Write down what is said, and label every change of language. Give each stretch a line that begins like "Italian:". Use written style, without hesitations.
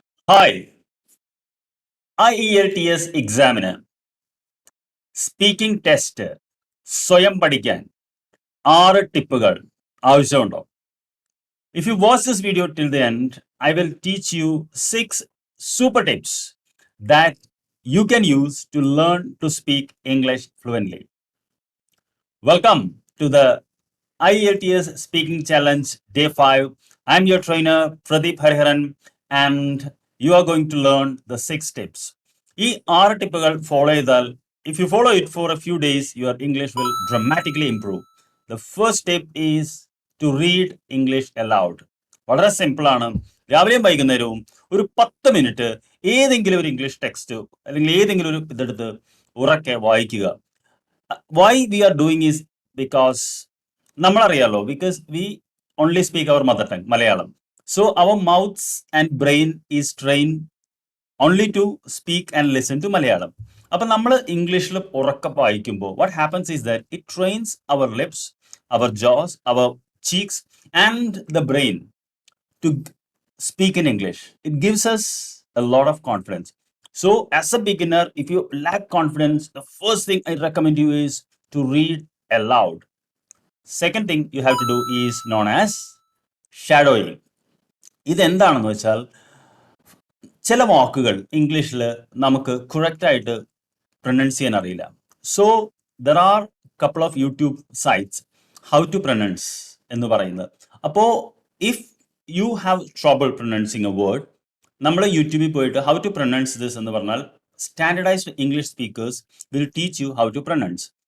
Malayalam: Hi IELTS എക്സാമിന് speaking test സ്വയം പഠിക്കാൻ 6 ടിപ്പുകൾ ആവശ്യമുണ്ടോ?
English: If you watch this video till the end, I will teach you 6 super tips that you can use to learn to speak English fluently. Welcome to the IELTS Speaking Challenge Day 5. I'm your trainer Pradeep Hariharan and you are going to learn the 6 tips.
Malayalam: ഈ 6 ടിപ്പുകൾ follow ചെയ്താൽ
English: if you follow it for a few days, your English will dramatically improve. The first tip is to read English aloud.
Malayalam: വളരെ simple ആണ്. രാവിലെയും വൈകുന്നേരവും ഒരു 10 minute ഏതെങ്കിലും ഒരു English text അല്ലെങ്കിൽ ഏതെങ്കിലും ഒരു ഇതെടുത്ത് ഉറക്കെ വായിക്കുക.
English: Why we are doing is because
Malayalam: നമ്മളറിയാലോ
English: because we only speak our mother tongue, Malayalam. So our mouths and brain is trained only to speak and listen to Malayalam.
Malayalam: അപ്പം നമ്മൾ ഇംഗ്ലീഷിൽ ഉറക്കെ വായിക്കുമ്പോൾ
English: what happens is that it trains our lips, our jaws, our cheeks and the brain to speak in English. It gives us a lot of confidence. So as a beginner, if you lack confidence, the first thing I recommend you is to read aloud. Second thing you have to do is known as shadowing.
Malayalam: ഇതെന്താണെന്ന് വെച്ചാൽ ചില വാക്കുകൾ ഇംഗ്ലീഷിൽ നമുക്ക് കറക്റ്റായിട്ട് pronounce ചെയ്യാൻ അറിയില്ല.
English: so there are couple of YouTube sites how to pronounce
Malayalam: എന്ന് പറയുന്നത്.
English: അപ്പോൾ if you have trouble pronouncing a word,
Malayalam: നമ്മൾ യൂട്യൂബിൽ പോയിട്ട്
English: how to pronounce this
Malayalam: എന്ന് പറഞ്ഞാൽ
English: Standardised English speakers will teach you how to pronounce.